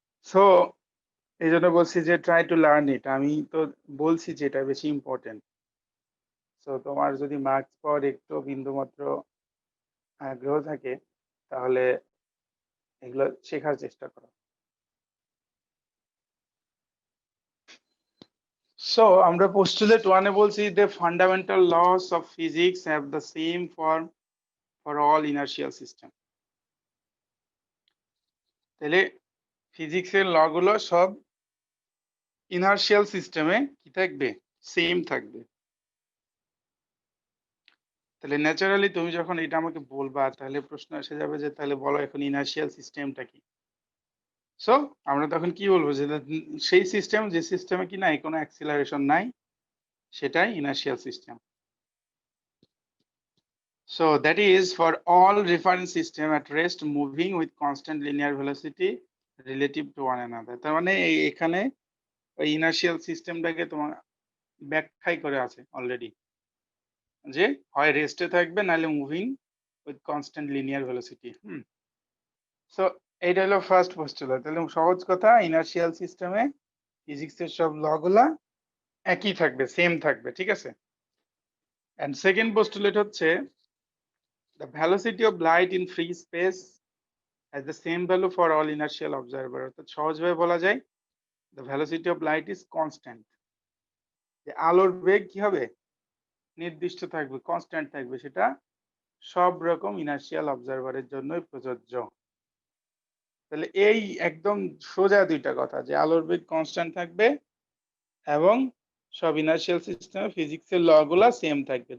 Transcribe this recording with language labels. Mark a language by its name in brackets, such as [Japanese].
[Bangla] So এই জন্য বলছি যে [English] Try to learn it. [Bangla] আমি তো বলছি যে এটা বেশি ইম্পর্টেন্ট। সো তোমার যদি মার্কস পাওয়ার একটু বিন্দুমাত্র আগ্রহ থাকে, তাহলে এগুলো শেখার চেষ্টা করো। সো আমরা পোস্টুলেট 1 এ বলছি [English] the fundamental laws of physics have the same form for all inertial system। [Bangla] তাহলে ফিজিক্সের ল গুলো সব ইনার্শিয়াল সিস্টেমে কি থাকবে, সেম থাকবে। তাহলে ন্যাচারালি তুমি যখন এটা আমাকে বলবা, তাহলে প্রশ্ন এসে যাবে যে তাহলে বলো এখন ইনার্শিয়াল সিস্টেমটা কি। সো আমরা তখন কি বলবো যে সেই সিস্টেম যে সিস্টেমে কি নাই কোনো অ্যাক্সিলারেশন নাই, সেটাই inertial system. [English] So that is for all reference system at rest moving with constant linear velocity relative to one another। [Bangla] তার মানে এখানে ওই ইনার্শিয়াল সিস্টেমটাকে তোমার ব্যাখ্যাই করে আছে অলরেডি, যে হয় রেস্টে থাকবে নাহলে moving with constant linear velocity. So এইটা হলো ফার্স্ট পোস্টুলেট। তাহলে সহজ কথা, ইনার্শিয়াল সিস্টেমে ফিজিক্সের সব ল গুলা একই থাকবে, সেম থাকবে, ঠিক আছে। এন্ড সেকেন্ড পোস্টুলেট হচ্ছে [English] The velocity of light in free space has the same value for all inertial observer. [Bangla] অর্থাৎ সহজভাবে বলা যায় [English] the velocity of light is constant. [Bangla] যে আলোর বেগ কি হবে নির্দিষ্ট থাকবে, কনস্ট্যান্ট থাকবে, সেটা সব রকম ইনার্শিয়াল অবজারভারের জন্যই প্রযোজ্য। তাহলে এই একদম সোজা দুইটা কথা, যে আলোর বেগ কনস্ট্যান্ট থাকবে এবং সব ইনার্শিয়াল সিস্টেমে ফিজিক্সের ল গুলা সেম থাকবে।